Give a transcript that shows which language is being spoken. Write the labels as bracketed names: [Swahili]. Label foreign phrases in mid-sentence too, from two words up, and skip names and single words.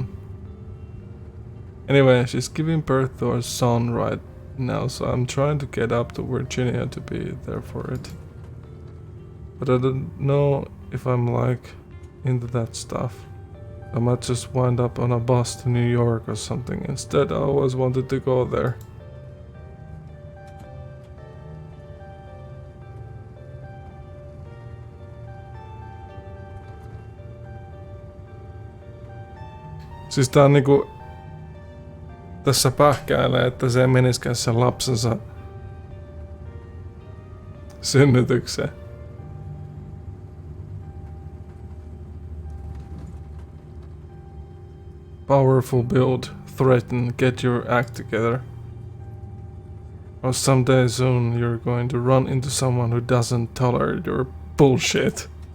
[English] Anyway, she's giving birth to our son right now, so I'm trying to get up to Virginia to be there for it. But I don't know if I'm like into that stuff. I might just wind up on a bus to New York or something. Instead, I always wanted to go there. [Finnish] Siis tää on niinku... Tässä pähkäilee, että se meniskään sen lapsensa synnytykseen. [English] Powerful build, threaten, get your act together. Or someday soon you're going to run into someone who doesn't tolerate your bullshit.